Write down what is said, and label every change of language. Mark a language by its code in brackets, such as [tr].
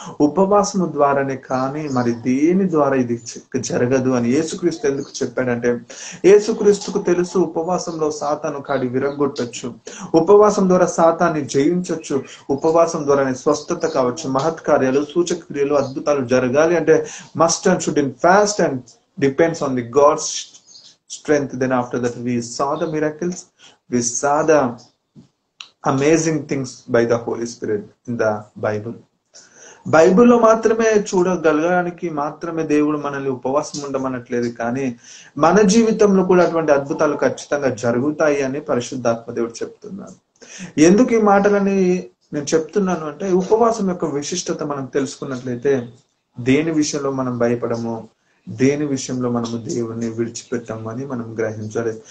[te] ఉపవాసము ద్వారానే కానీ మరి దేని ద్వారా ఇది జరగదు అని యేసుక్రీస్తు ఎందుకు చెప్పాడంటే, యేసుక్రీస్తుకు తెలుసు ఉపవాసంలో సాతాను కాడి విరగొట్టొచ్చు, ఉపవాసం ద్వారా సాతాన్ని జయించొచ్చు, ఉపవాసం ద్వారానే స్వస్థత కావచ్చు, మహత్కార్యాలు, సూచక క్రియలు, అద్భుతాలు జరగాలి అంటే [en] Must and should in fast and depends on the God's strength. Then after that we saw the miracles, we saw the amazing things by the Holy Spirit in the Bible. [te] బైబిల్లో మాత్రమే చూడగలగడానికి మాత్రమే దేవుడు మనల్ని ఉపవాసం ఉండమనట్లేదు, కానీ మన జీవితంలో కూడా అటువంటి అద్భుతాలు ఖచ్చితంగా జరుగుతాయి అని పరిశుద్ధాత్మ దేవుడు చెప్తున్నారు. ఎందుకు ఈ మాటలని నేను చెప్తున్నాను అంటే, ఉపవాసం యొక్క విశిష్టత మనం తెలుసుకున్నట్లయితే దేని విషయంలో మనం భయపడము, దేని విషయంలో మనము దేవుణ్ణి విడిచిపెట్టాము అని మనం గ్రహించాలి.